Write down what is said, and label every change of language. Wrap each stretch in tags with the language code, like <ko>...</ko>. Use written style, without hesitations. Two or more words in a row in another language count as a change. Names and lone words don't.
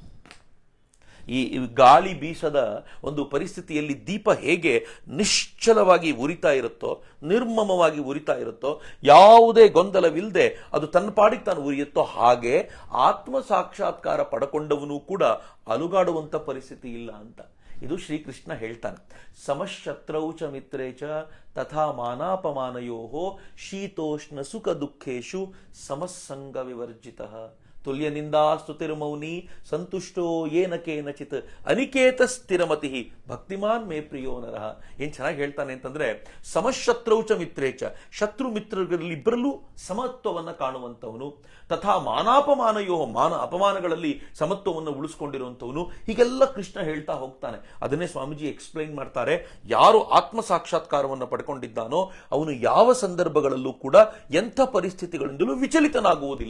<kn>ಈ ಗಾಳಿ ಬೀಸದ ಒಂದು ಪರಿಸ್ಥಿತಿಯಲ್ಲಿ ದೀಪ ಹೇಗೆ ನಿಶ್ಚಲವಾಗಿ ಉರಿತಾ ಇರುತ್ತೋ, ನಿರ್ಮಮವಾಗಿ ಉರಿತಾ ಇರುತ್ತೋ, ಯಾವುದೇ ಗೊಂದಲವಿಲ್ಲದೆ ಅದು ತನ್ನ ಪಾಡಿಗೆ ತಾನು ಉರಿಯುತ್ತೋ, ಹಾಗೆ ಆತ್ಮ ಸಾಕ್ಷಾತ್ಕಾರ ಪಡ್ಕೊಂಡವನು ಕೂಡ ಅಲುಗಾಡುವಂತ ಪರಿಸ್ಥಿತಿ ಇಲ್ಲ ಅಂತ. ಇದು ಶ್ರೀಕೃಷ್ಣ ಹೇಳ್ತಾನೆ.</kn> <sa>ಸಮಶತ್ರೌ ಚ ಮಿತ್ರೇ ಚ ತಥಾ ಮಾನಾಪಮಾನಯೋ ಶೀತೋಷ್ಣ ಸುಖ ದುಃಖೇಶು ಸಮಸ್ಸಂಗ ವಿವರ್ಜಿತಃ ತುಲ್ಯನಿಂದಾ ಸ್ತುತಿರ್ಮೌನಿ ಸಂತುಷ್ಟೋ ಏನ ಕೇನಚಿತ್ ಅನಿಕೇತ ಸ್ಥಿರಮತಿ ಭಕ್ತಿಮಾನ್ ಮೇ ಪ್ರಿಯೋ ನರಃ.</sa> <kn>ಏನ್ ಚೆನ್ನಾಗಿ ಹೇಳ್ತಾನೆ ಅಂತಂದ್ರೆ,</kn> <sa>ಸಮಶತ್ರೌಚ ಮಿತ್ರೇಚ,</sa> <kn>ಶತ್ರು ಮಿತ್ರರಲ್ಲಿ ಇಬ್ಬರಲ್ಲೂ ಸಮತ್ವವನ್ನ ಕಾಣುವಂತವನು,</kn> <sa>ತಥಾ ಮಾನಾಪಮಾನಯೋ,</sa> <kn>ಮಾನ ಅಪಮಾನಗಳಲ್ಲಿ ಸಮತ್ವವನ್ನು ಉಳಿಸ್ಕೊಂಡಿರುವಂತವನು. ಹೀಗೆಲ್ಲ ಕೃಷ್ಣ ಹೇಳ್ತಾ ಹೋಗ್ತಾನೆ. ಅದನ್ನೇ ಸ್ವಾಮೀಜಿ ಎಕ್ಸ್ಪ್ಲೈನ್ ಮಾಡ್ತಾರೆ. ಯಾರು ಆತ್ಮ ಸಾಕ್ಷಾತ್ಕಾರವನ್ನು ಪಡ್ಕೊಂಡಿದ್ದಾನೋ ಅವನು ಯಾವ ಸಂದರ್ಭಗಳಲ್ಲೂ ಕೂಡ ಎಂಥ ಪರಿಸ್ಥಿತಿಗಳಿಂದಲೂ ವಿಚಲಿತನಾಗುವುದಿಲ್ಲ.</kn>